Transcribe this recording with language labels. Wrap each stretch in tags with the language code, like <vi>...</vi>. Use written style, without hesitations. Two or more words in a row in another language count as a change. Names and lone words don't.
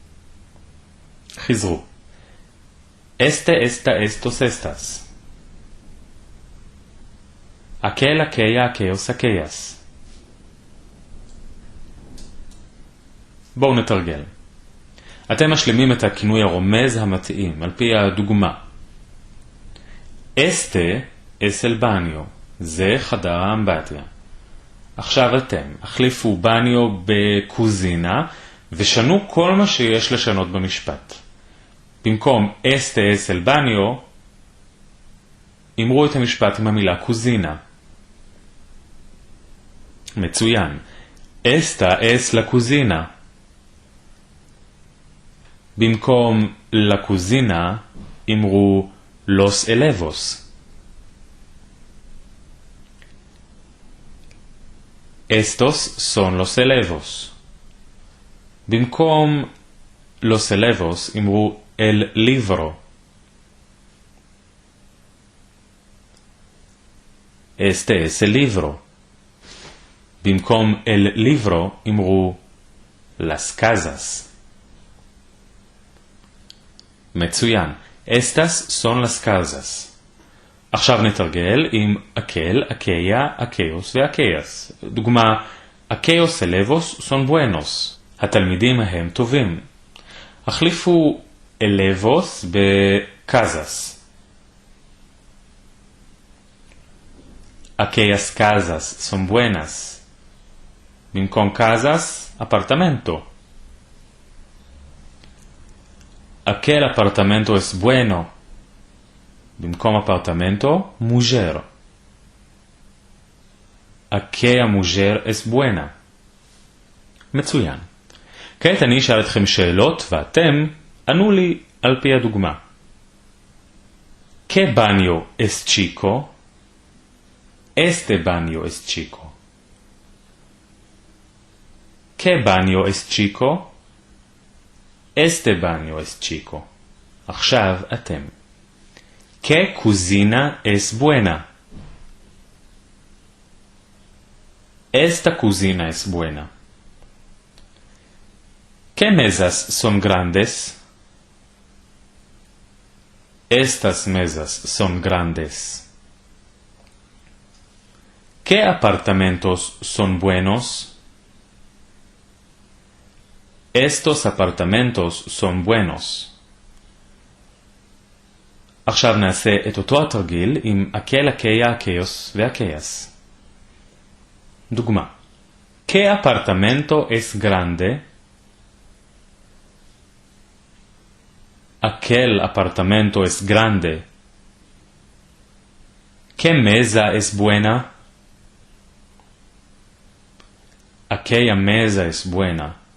<lad>חזרו. este esta estos estas. aquel aquella aquellos aquellas.</lad> <he>בואו נתרגל. אתם משלימים את הכינוי הרומז המתאים על פי הדוגמה.</he> <lad>Este es el baño.</lad> <he>זה חדר האמבטיה. עכשיו אתם החליפו בניו בקוזינה ושנו כל מה שיש לשנות במשפט.</he> <lad>במקום este es el baño,</lad> <he>אמרו את המשפט עם המילה קוזינה. מצוין.</he> <lad>Esta es la cocina. במקום la cocina, אמרו los elevos. Estos son los elevos. במקום los elevos אמרו el libro. Este es el libro. במקום el libro אמרו las casas. מצוין. Estas son las casas.</lad> <he>עכשיו נתרגל עם</he> <lad>aquel, aquella, aquellos y aquellas. דוגמה, aquellos elevos son buenos.</lad> <he>התלמידים ההם טובים. החליפו אלבוס בקזס.</he> <lad>אקיאס casas son buenas. במקום casas, apartamento. Aquel apartamento es bueno. במקום apartamento, mujer. Aquella mujer es buena.</lad> <he>מצוין. כעת אני אשאל אתכם שאלות ואתם ענו לי על פי הדוגמה.</he> <lad>¿Qué baño es chico? Este baño es chico. ¿Qué baño es chico? Este baño es chico.</lad> <he>עכשיו אתם.</he> <lad>¿Qué cocina es buena? Esta cocina es buena. ¿Qué mesas son grandes? Estas mesas son grandes. ¿Qué apartamentos son buenos? Estos apartamentos son buenos.</lad> <he>עכשיו נעשה את אותו התרגיל עם</he> <lad>aquel, aquella, aquellos ואquellas.</lad> <he>דוגמה.</he> <lad>¿Qué apartamento es grande? Aquel apartamento es grande. ¿Qué mesa es buena? Aquella mesa es buena.</lad>